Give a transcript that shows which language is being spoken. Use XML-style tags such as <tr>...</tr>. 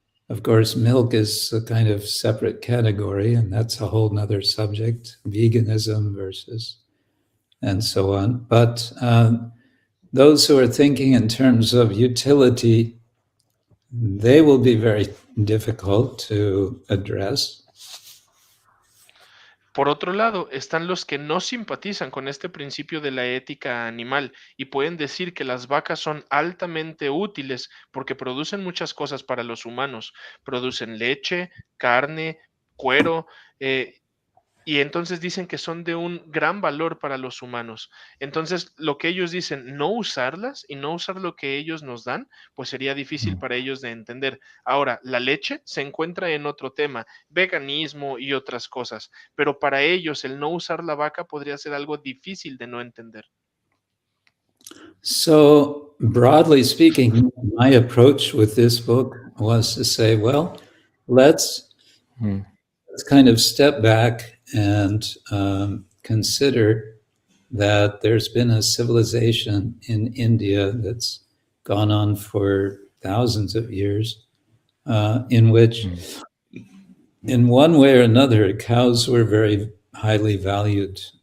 <en>Of course, milk is a kind of separate category, and that's a whole nother subject, veganism versus, and so on. But those who are thinking in terms of utility, they will be very difficult to address.</en> <es>Por otro lado, están los que no simpatizan con este principio de la ética animal y pueden decir que las vacas son altamente útiles porque producen muchas cosas para los humanos. Producen leche, carne, cuero, y entonces dicen que son de un gran valor para los humanos. Entonces, lo que ellos dicen, no usarlas y no usar lo que ellos nos dan, pues sería difícil para ellos de entender. Ahora, la leche se encuentra en otro tema, veganismo y otras cosas, pero para ellos el no usar la vaca podría ser algo difícil de no entender.</es> <en>So, broadly speaking, my approach with this book was to say, well, let's kind of step back and consider that there's been a civilization in India that's gone on for thousands of years, in which, in one way or another, cows were very highly valued,</en>